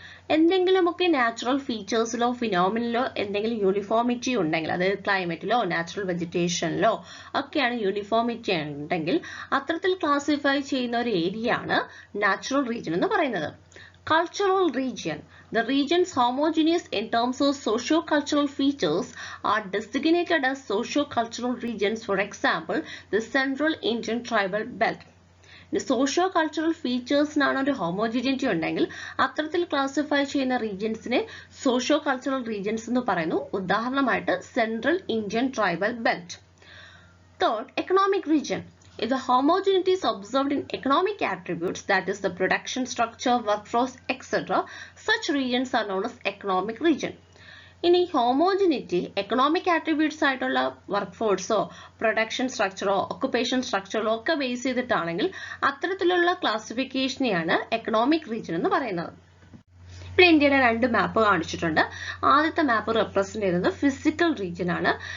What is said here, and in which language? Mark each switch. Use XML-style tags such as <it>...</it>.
<ml>എന്തെങ്കിലുമൊക്കെ നാച്ചുറൽ ഫീച്ചേഴ്സിലോ ഫിനോമിനലോ എന്തെങ്കിലും യൂണിഫോമിറ്റി ഉണ്ടെങ്കിൽ, അതായത് ക്ലൈമറ്റിലോ നാച്ചുറൽ വെജിറ്റേഷനിലോ ഒക്കെയാണ് യൂണിഫോമിറ്റി ഉണ്ടെങ്കിൽ അത്തരത്തിൽ ക്ലാസിഫൈ ചെയ്യുന്ന ഒരു ഏരിയ ആണ് നാച്ചുറൽ റീജിയൻ എന്ന് പറയുന്നത്.</ml> <en>Cultural region. The regions homogeneous in terms of socio-cultural features are designated as socio-cultural regions. For example, the Central Indian Tribal Belt.</en> <ml>Socio cultural ഫീച്ചേഴ്സിനാണ് ഒരു ഹോമോജിനിറ്റി ഉണ്ടെങ്കിൽ അത്തരത്തിൽ ക്ലാസിഫൈ ചെയ്യുന്ന റീജിയൻസിനെ സോഷ്യോ കൾച്ചറൽ റീജിയൻസ് എന്ന് പറയുന്നു. ഉദാഹരണമായിട്ട് central Indian tribal belt.</ml> <en>Third, economic region. If the homogeneity is observed in economic attributes, that is the production structure, workforce, etc., such regions are known as economic region.</en> <ml>ഇനി homogeneity economic attributes ആയിട്ടുള്ള work ഫോഴ്സോ production സ്ട്രക്ചറോ occupation സ്ട്രക്ചറോ ഒക്കെ base ചെയ്തിട്ടാണെങ്കിൽ അത്തരത്തിലുള്ള ക്ലാസിഫിക്കേഷനെയാണ് economic region എന്ന് പറയുന്നത്. ഇവിടെ ഇന്ത്യയുടെ രണ്ട് മാപ്പ് കാണിച്ചിട്ടുണ്ട്. ആദ്യത്തെ മാപ്പ് റെപ്രസെന്റ് ചെയ്യുന്നത് ഫിസിക്കൽ റീജിയൻ ആണ്.</ml>